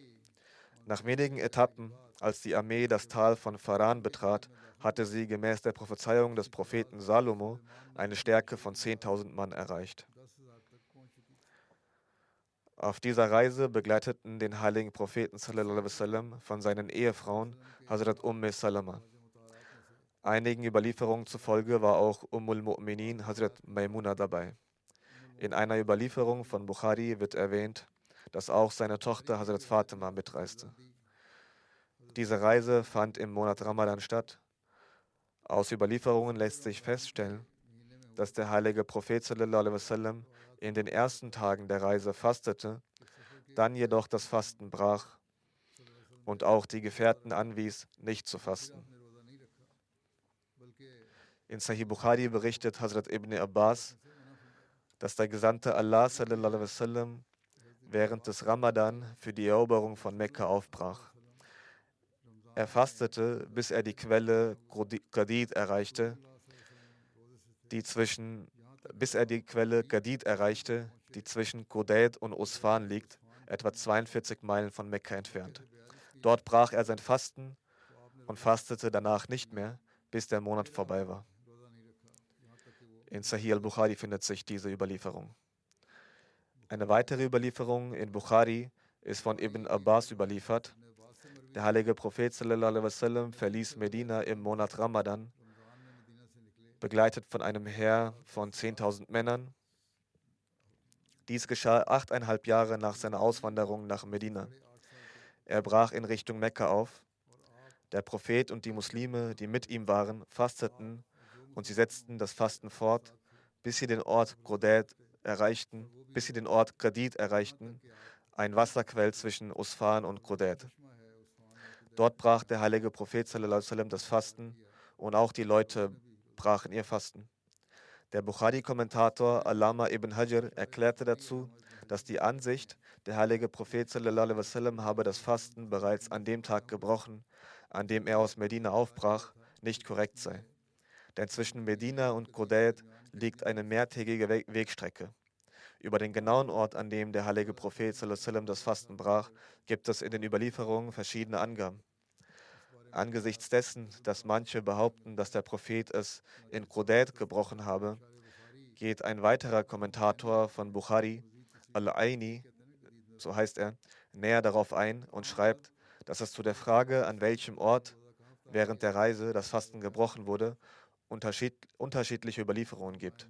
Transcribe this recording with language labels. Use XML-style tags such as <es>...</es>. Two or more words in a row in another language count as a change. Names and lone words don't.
<de>Nach wenigen Etappen, als die Armee das Tal von Faran betrat, hatte sie gemäß der Prophezeiung des Propheten Salomo eine Stärke von 10.000 Mann erreicht. Auf dieser Reise begleiteten den heiligen Propheten</de> <ar>صلى الله عليه وسلم</ar> <de>von seinen Ehefrauen Hazrat Salama. Einigen Überlieferungen zufolge war auch Mu'minin Hazrat Maimuna dabei. In einer Überlieferung von Bukhari wird erwähnt, dass auch seine Tochter Hazrat Fatima mitreiste. Diese Reise fand im Monat Ramadan statt. Aus Überlieferungen lässt sich feststellen, dass der heilige Prophet</de> <ar>صلى الله عليه وسلم</ar> <de>in den ersten Tagen der Reise fastete, dann jedoch das Fasten brach und auch die Gefährten anwies, nicht zu fasten. In Sahih Bukhari berichtet Hazrat Ibn Abbas, dass der Gesandte Allah</de> <ar>صلى الله عليه وسلم</ar> <de>während des Ramadan für die Eroberung von Mekka aufbrach. Er fastete, bis er die Quelle Qadid erreichte, die zwischen Qudayd und Usfan liegt, etwa 42 Meilen von Mekka entfernt. Dort brach er sein Fasten und fastete danach nicht mehr, bis der Monat vorbei war. In Sahih al-Bukhari findet sich diese Überlieferung. Eine weitere Überlieferung in Bukhari ist von Ibn Abbas überliefert. Der heilige Prophet</de> <ar>صلى الله عليه وسلم</ar> <de>verließ Medina im Monat Ramadan, begleitet von einem Heer von 10.000 Männern. Dies geschah 8,5 Jahre nach seiner Auswanderung nach Medina. Er brach in Richtung Mekka auf. Der Prophet und die Muslime, die mit ihm waren, fasteten und sie setzten das Fasten fort, bis sie den Ort Qadid erreichten, ein Wasserquell zwischen Usfan und Qudayt. Dort brach der heilige Prophet</de> <ar>صلى الله عليه وسلم</ar> <de>das Fasten und auch die Leute brachen ihr Fasten. Der Bukhari-Kommentator Allama ibn Hajar erklärte dazu, dass die Ansicht, der heilige Prophet</de> <ar>صلى الله عليه وسلم</ar> <de>habe das Fasten bereits an dem Tag gebrochen, an dem er aus Medina aufbrach, nicht korrekt sei. Denn zwischen Medina und Qudayt liegt eine mehrtägige Wegstrecke. Über den genauen Ort, an dem der heilige Prophet</de> <ar>صلى الله عليه وسلم</ar> <de>das Fasten brach, gibt es in den Überlieferungen verschiedene Angaben. Angesichts dessen, dass manche behaupten, dass der Prophet es in Qudayt gebrochen habe, geht ein weiterer Kommentator von Bukhari, Al-Aini, so heißt er, näher darauf ein und schreibt, dass es zu der Frage, an welchem Ort während der Reise das Fasten gebrochen wurde, unterschiedliche Überlieferungen gibt.</de>